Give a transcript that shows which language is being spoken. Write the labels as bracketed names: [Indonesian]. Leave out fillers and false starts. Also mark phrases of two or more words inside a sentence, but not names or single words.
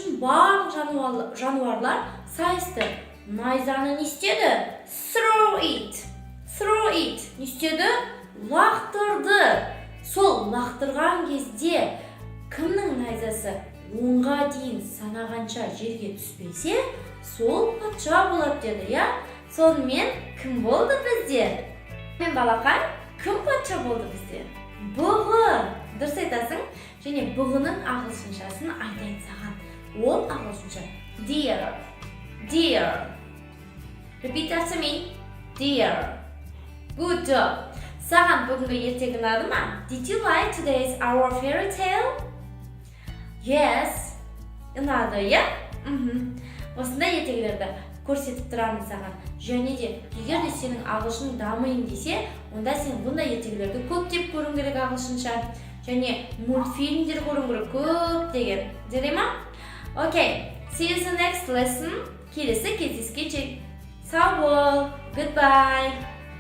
[Kazakh] Ол үшін барлық жануарлар сайысты. найзаны не істеді? [English] Throw it. Throw it. [Kazakh] Не істеді? Лақтырды. Сол лақтырған кезде кімнің найзасы 10-ға дейін санағанша жерге түспесе, сол патша болады деді, я? Сонымен кім болды бізде? Мен балақай, кім патша болды бізде? Бұғы. Дұрыс айтасың. Және бұғының ағылшыншасын айтайын саған. Ол ағылшынша [English] deer. Deer. Repeat after me. Deer. Good job. [Kazakh] Саған бүгінгі ертегі ұнады ма? [English] Did you like today's our fairy tale? Yes. [Kazakh] Ұнады, иә? Осындай ертегілерді көрсетіп тұрамын саған. Және де, егер де сенің ағылшының дамиын десе, онда сен бұндай ертегілерді көптеп көруің керек ағылшынша. Және мультфильмдер көруің керек көптеген. Жарай ма? [English] Okay. See you in the next lesson. [Kazakh] Келесі кездескенше. Сау бол. Goodbye.